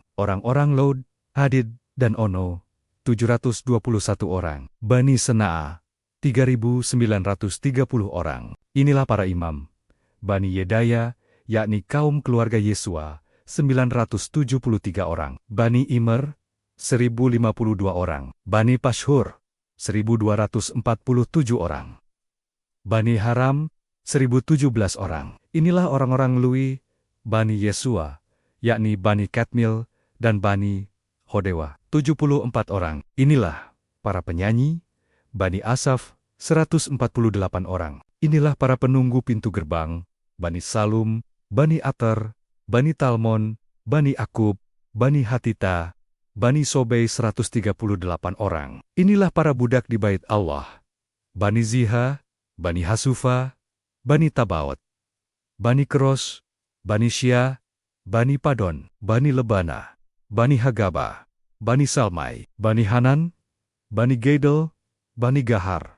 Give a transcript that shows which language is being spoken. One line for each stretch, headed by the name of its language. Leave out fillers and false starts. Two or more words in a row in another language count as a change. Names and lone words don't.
Indonesian: Orang-orang Lod, Hadid, dan Ono, 721 orang. Bani Sena'a, 3.930 orang. Inilah para imam. Bani Yedaya, yakni kaum keluarga Yesua, 973 orang. Bani Immer, 1.052 orang. Bani Pashhur, 1.247 orang. Bani Haram, 1.017 orang. Inilah orang-orang Lui, Bani Yesua, yakni Bani Kadmil, dan Bani Hodewa, 74 orang. Inilah para penyanyi, Bani Asaf, 148 orang. Inilah para penunggu pintu gerbang, Bani Salum, Bani Ater, Bani Talmon, Bani Akub, Bani Hatita, Bani Sobei 138 orang. Inilah para budak di bait Allah, Bani Ziha, Bani Hasufa, Bani Tabaot, Bani Keros, Bani Syia, Bani Padon, Bani Lebana, Bani Hagaba, Bani Salmai, Bani Hanan, Bani Gedel, Bani Gahar,